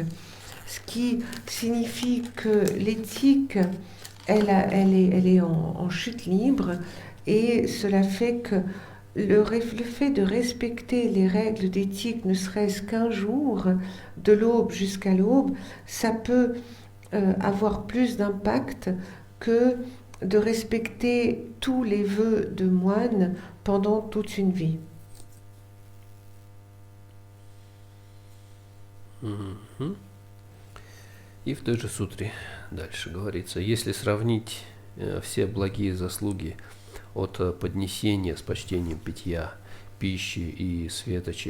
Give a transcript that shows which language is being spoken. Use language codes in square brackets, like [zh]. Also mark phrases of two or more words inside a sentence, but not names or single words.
[fr] Ce qui signifie que l'éthique, elle est en chute libre et cela fait que le fait de respecter les règles d'éthique, ne serait-ce qu'un jour, de l'aube jusqu'à l'aube, ça peut avoir plus d'impact que de respecter tous les vœux de moine pendant toute une vie. [ru] И в той же сутре дальше говорится, если сравнить все благие заслуги от поднесения с почтением питья, пищи и светочей,